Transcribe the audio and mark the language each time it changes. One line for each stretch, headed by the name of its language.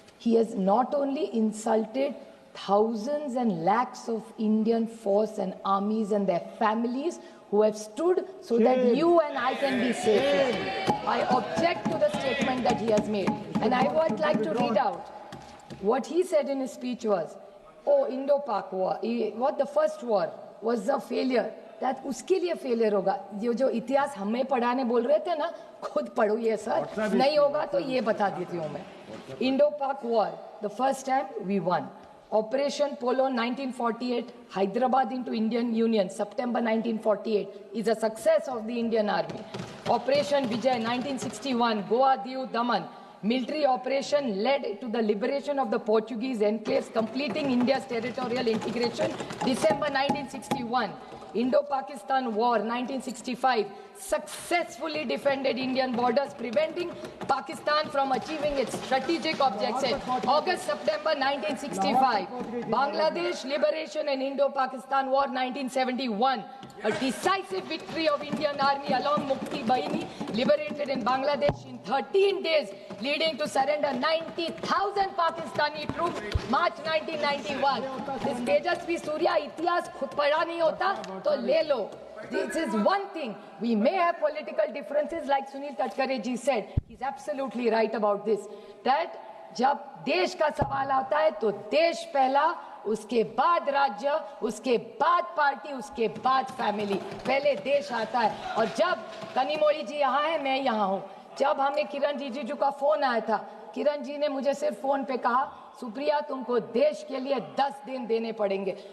English: He has not only insulted thousands and lakhs of Indian force and armies and their families who have stood so that you and I can be safe. I object to the statement that he has made, and I would like to read out what he said in his speech was, oh, Indo-Pak war, what the first war was a failure.
Hindi: That उसके लिए failure होगा. जो इतिहास हमें पढ़ाने बोल रहे थे ना, खुद पढ़ो ये सर, नहीं होगा तो ये बता देती हूँ मैं.
English: Indo-Pak war, the first time we won. Operation Polo 1948, Hyderabad into Indian Union, September 1948, is a success of the Indian Army. Operation Vijay 1961, Goa, Diu, Daman, military operation led to the liberation of the Portuguese enclaves, completing India's territorial integration, December 1961. Indo-Pakistan War 1965 successfully defended Indian borders, preventing Pakistan from achieving its strategic objectives. August-September 1965, Bangladesh liberation and Indo-Pakistan War 1971, a decisive victory of Indian Army along Mukti Bahini, liberated in Bangladesh in 13 days, leading to surrender 90,000 Pakistani troops, March 1991.
Hindi: This Tejasvi Surya इतिहास खुद पढ़ा नहीं होता तो ले लो.
English: This is one thing. We may have political differences, like Sunil Tadkare ji said. He's absolutely right about this.
Hindi: That जब देश का सवाल आता है तो देश पहला, उसके बाद राज्य, उसके बाद पार्टी, उसके बाद फैमिली. पहले देश आता है. और जब कनिमोळी जी यहाँ है, मैं यहाँ हूँ. जब हमें किरण रिजिजू का फोन आया था, किरण जी ने मुझे सिर्फ फोन पे कहा, सुप्रिया तुमको देश के लिए 10 दिन देने पड़ेंगे.